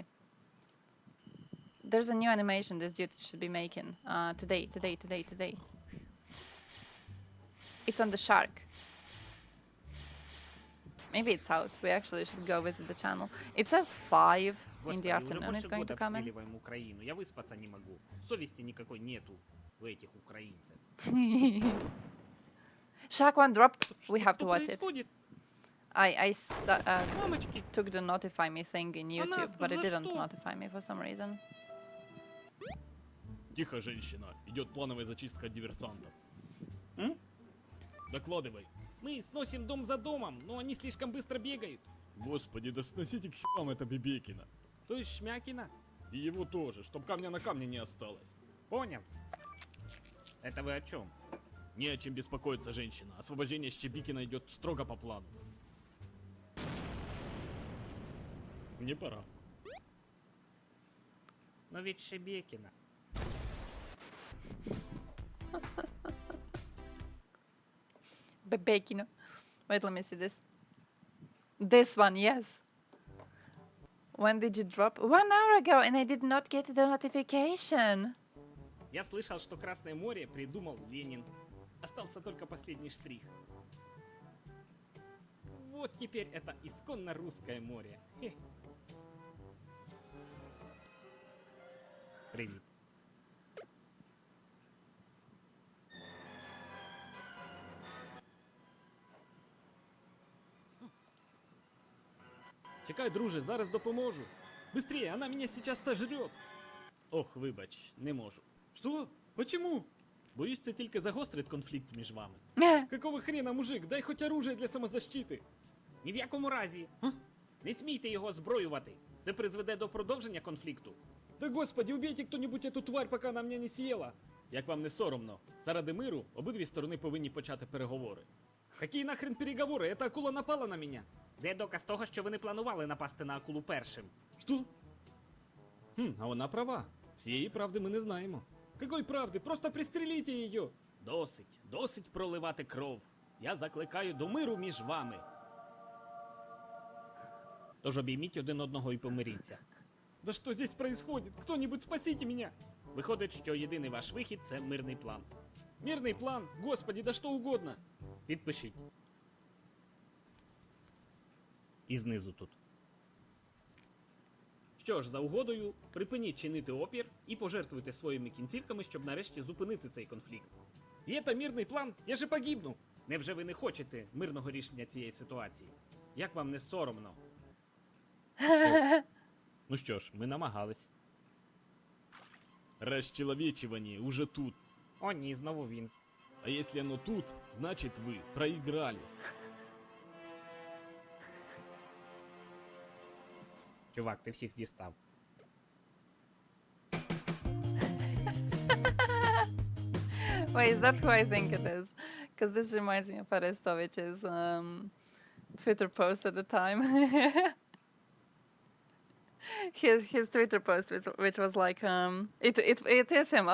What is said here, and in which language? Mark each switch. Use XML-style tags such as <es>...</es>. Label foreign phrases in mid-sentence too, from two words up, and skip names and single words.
<en>There's a new animation this dude should be making today. It's on the shark. Maybe it's out. We actually should go visit the channel. It says 5 in the afternoon. It's going to come in.</en> <ru>Украину. Я выспаться не могу. Совести никакой нету у этих украинцев.</ru> <en>Shark One dropped. We have to watch it. I took the notify me thing in YouTube, but it didn't notify me for some reason.</en> <ru>Тихо, женщина. Идет плановая зачистка диверсантов. Докладывай. Мы сносим дом за домом, но они слишком быстро бегают. Господи, да сносите к херам это Бебекина. То есть Шмякина? И его тоже, чтоб камня на камне не осталось. Понял. Это вы о чем? Не о чем беспокоиться, женщина. Освобождение Щебикина идет строго по плану. Мне пора. Но ведь Шебекина.</ru> <en>Bebekino. Wait, let me see this. This one, yes. When did you drop? 1 hour ago, and I did not get the notification.</en> <ru>Я слышал, что Красное море придумал Ленин. Остался только последний штрих. Вот теперь это исконно русское море. Привет.</ru> <uk>Чекай, друже, зараз допоможу.</uk> <ru>Быстрее, она меня сейчас сожрет.</ru> <uk>Ох, вибач, не можу.</uk> <ru>Что? Почему?</ru> <uk>Боюсь, це тільки загострить конфлікт між вами.</uk> <ru>Какого хрена, мужик? Дай хоть оружие для самозащиты.</ru> <uk>Ні в якому разі. Не смійте його зброювати. Це призведе до продовження конфлікту.</uk> <ru>Да господи, убейте кто-нибудь эту тварь, пока она меня не съела.</ru> <uk>Як вам не соромно? Заради миру обидві сторони повинні почати переговори. Які нахрен переговори?</uk> <ru>Эта акула напала</ru> <uk>на мене. Де доказ того, що ви не планували напасти на акулу першим? Що? А вона права. Всієї правди ми не знаємо. Какой правди? Просто пристреліть її. Досить проливати кров. Я закликаю до миру між вами. Тож обійміть один одного і помиріться.</uk> <ru>Да что здесь происходит? Кто-нибудь спасите меня!</ru> <uk>Виходить, що єдиний ваш вихід – це мирний план. Мирний план? Господи, да що угодно. Підпишіть. І знизу тут. Що ж, за угодою, припиніть чинити опір і пожертвуйте своїми кінцівками, щоб нарешті зупинити цей конфлікт. Є та мирний план, я же погибну! Невже ви не хочете мирного рішення цієї ситуації? Як вам не соромно? Ну що ж, ми намагались.</uk> <ru>Расчеловечивание уже тут.</ru> <uk>О ні, знову він.</uk> <ru>А если оно тут, значит вы проиграли.</ru> <uk>Чувак, ти всіх дістав.</uk> <en>Wait, is that who I think it is? Because this reminds me of Arestovich's Twitter post at the time. his Twitter post, which was like, it is him.</en>